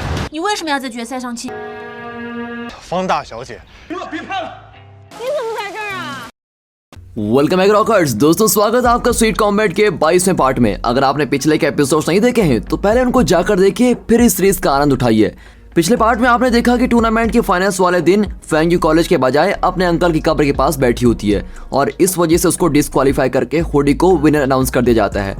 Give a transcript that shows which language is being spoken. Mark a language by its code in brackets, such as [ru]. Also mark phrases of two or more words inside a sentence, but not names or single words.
[zh] 你为什么要在决赛上气？方大小姐，别拍了！你怎么在这儿啊？ [en] welcome back rockers. [hi] दोस्तों स्वागत है आपका स्वीट कॉम्बैट के 22वें पार्ट में। अगर आपने पिछले के एपिसोड्स नहीं देखे हैं तो पहले उनको जाकर देखिए, फिर इस सीरीज का आनंद उठाइए। पिछले पार्ट में आपने देखा कि टूर्नामेंट के फाइनल्स वाले दिन फेंग यू कॉलेज के बजाय अपने अंकल की कब्र के पास बैठी होती है और इस वजह से उसको डिस्क्वालीफाई करके हुडी को [en] winner announce [hi] कर दिया जाता है।